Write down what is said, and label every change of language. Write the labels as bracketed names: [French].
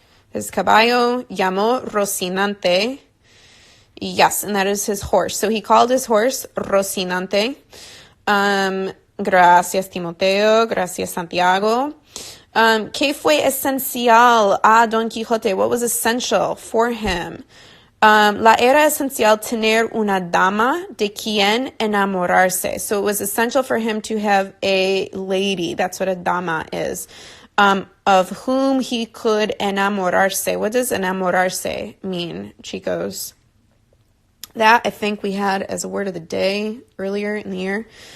[Spanish] His caballo llamó Rocinante. [English] Yes, and that is his horse. So he called his horse Rocinante. [Spanish] Gracias, Timoteo. Gracias, Santiago. ¿Qué fue esencial a Don Quijote? [English] What was essential for him? [Spanish] La era esencial tener una dama de quien enamorarse. [English] So it was essential for him to have a lady. That's what a dama is. Of whom he could enamorarse. What does enamorarse mean, chicos? That I think we had as a word of the day earlier in the year.